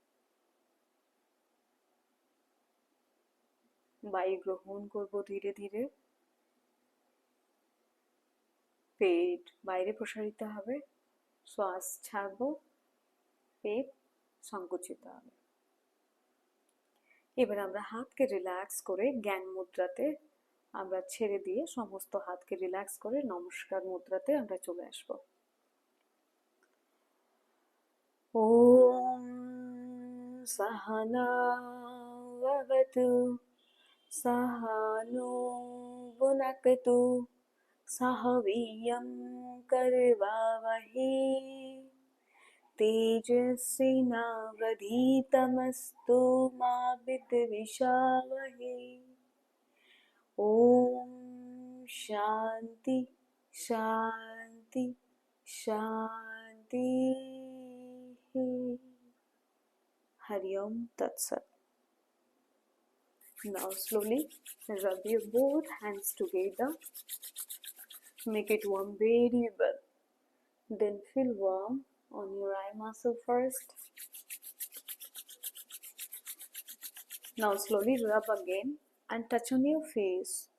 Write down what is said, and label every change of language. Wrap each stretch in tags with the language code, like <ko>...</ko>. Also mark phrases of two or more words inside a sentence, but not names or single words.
<bn>বায়ু গ্রহণ করব ধীরে ধীরে, পেট বাইরে প্রসারিত হবে, শ্বাস ছাড়বো, পেট সংকুচিত হবে। এবার আমরা হাতকে রিল্যাক্স করে জ্ঞান মুদ্রাতে আমরা ছেড়ে দিয়ে সমস্ত হাতকে রিল্যাক্স করে নমস্কার মুদ্রাতে আমরা চলে আসব।</bn> <sa>ওম সহনা भवतु सह नो भुनक्तु सह वीर्यं करवावहै तेजस्विनावधीतमस्तु मा विद्विषावहै। ओम शांति शांति शांति। हरिओम तत्सत।</sa> <en>Now slowly rub your both hands together. Make it warm very well. Then feel warm on your eye muscle first. Now slowly rub again and touch on your face.</en>